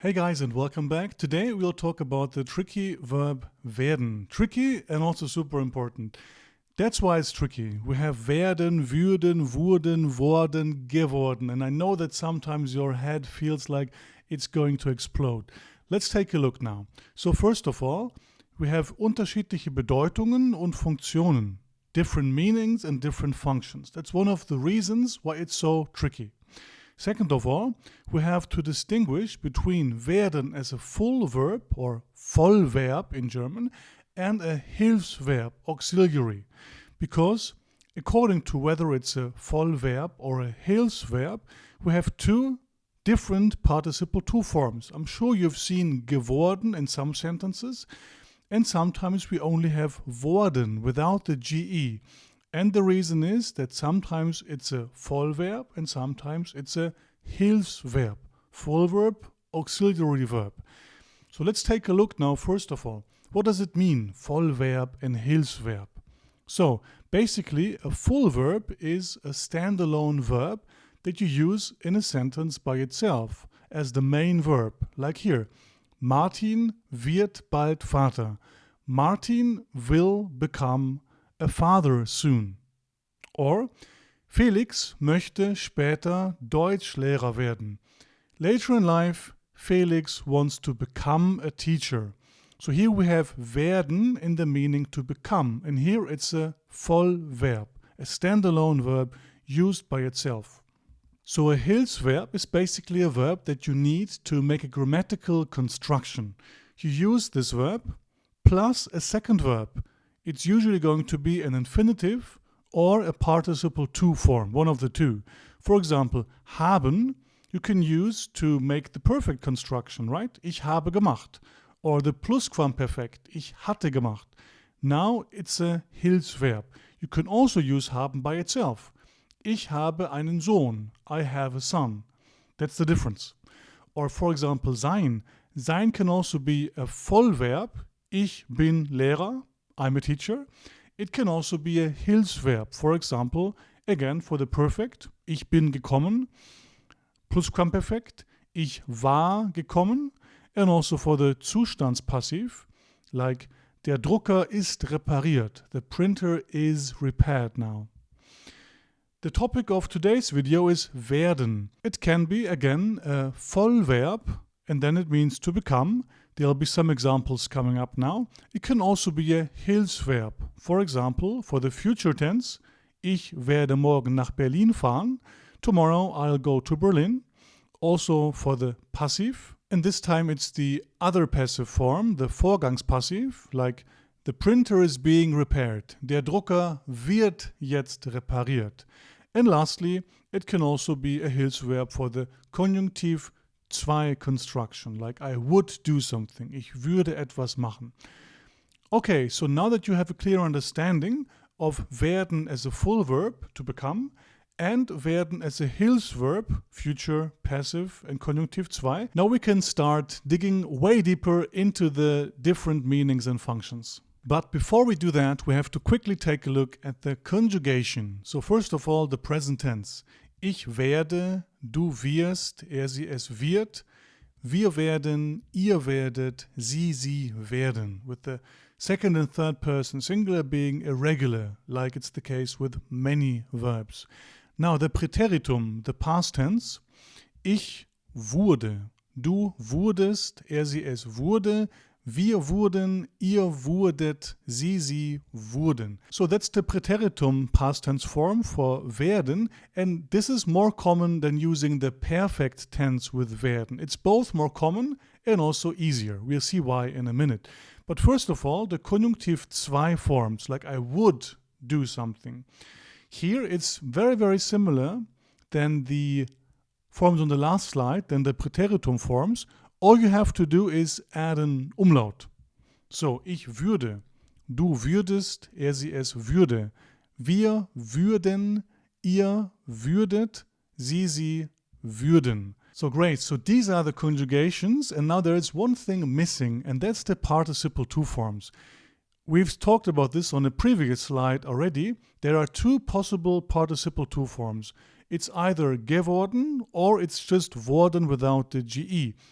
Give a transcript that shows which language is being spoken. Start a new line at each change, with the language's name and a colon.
English: Hey guys, and welcome back. Today we'll talk about the tricky verb werden. Tricky and also super important. That's why it's tricky. We have werden, würden, wurden, worden, geworden. And I know that sometimes your head feels like it's going to explode. Let's take a look now. So first of all, we have
German: unterschiedliche Bedeutungen und Funktionen.
English: Different meanings and different functions. That's one of the reasons why it's so tricky. Second of all, we have to distinguish between werden as a full verb or Vollverb in German and a Hilfsverb, auxiliary. Because according to whether it's a Vollverb or a Hilfsverb, we have two different participle to forms. I'm sure you've seen geworden in some sentences, and sometimes we only have worden without the GE. And the reason is that sometimes it's a Vollverb and sometimes it's a Hilfsverb. Vollverb, auxiliary verb. So let's take a look now first of all. What does it mean, Vollverb and Hilfsverb? So basically a full verb is a standalone verb that you use in a sentence by itself as the main verb.
German: Like here, Martin wird bald Vater.
English: Martin will become a father soon.
German: Or Felix möchte später Deutschlehrer werden.
English: Later in life, Felix wants to become a teacher. So here we have werden in the meaning to become, and here it's a Vollverb, a standalone verb used by itself. So a Hilfsverb is basically a verb that you need to make a grammatical construction. You use this verb plus a second verb. It's usually going to be an infinitive or a participle to form, one of the two. For example, haben you can use to make the perfect construction, right?
German: Ich habe gemacht. Or the Plusquamperfekt, ich hatte gemacht.
English: Now it's a Hilfsverb. You can also use haben by itself.
German: Ich habe einen Sohn.
English: I have a son. That's the difference. Or for example, sein. Sein can also be a Vollverb.
German: Ich bin Lehrer.
English: I'm a teacher. It can also be a Hilfsverb. For example, again for the perfect,
German: ich bin gekommen,
English: Plusquamperfekt,
German: ich war gekommen,
English: and also for the Zustandspassiv, like
German: der Drucker ist repariert,
English: the printer is repaired now. The topic of today's video is werden. It can be, again, a Vollverb, and then it means to become. There'll be some examples coming up now. It can also be a Hilfsverb. For example, for the future tense,
German: ich werde morgen nach Berlin fahren.
English: Tomorrow I'll go to Berlin. Also for the passive, and this time it's the other passive form, the Vorgangspassiv, like the printer is being repaired.
German: Der Drucker wird jetzt repariert.
English: And lastly, it can also be a Hilfsverb for the Konjunktiv 2 construction, like I would do something.
German: Ich würde etwas machen.
English: Okay, so now that you have a clear understanding of werden as a full verb, to become, and werden as a Hilfsverb, future, passive, and Konjunktiv 2, now we can start digging way deeper into the different meanings and functions. But before we do that, we have to quickly take a look at the conjugation. So first of all, the present tense.
German: Ich werde, du wirst, sie, es wird, wir werden, ihr werdet, sie werden.
English: With the second and third person singular being irregular, like it's the case with many verbs. Now the Präteritum, the past tense.
German: Ich wurde, du wurdest, sie, es wurde, wir wurden, ihr wurdet, sie wurden.
English: So that's the Präteritum past tense form for werden, and this is more common than using the perfect tense with werden. It's both more common and also easier. We'll see why in a minute. But first of all, the Konjunktiv 2 forms, like I would do something. Here it's very, very similar than the forms on the last slide, than the Präteritum forms. All you have to do is add an Umlaut.
German: So, ich würde, du würdest, sie, es würde, wir würden, ihr würdet, sie würden.
English: So great, so these are the conjugations, and now there is one thing missing, and that's the participle to forms. We've talked about this on a previous slide already. There are two possible participle to forms. It's either geworden or it's just worden without the GE.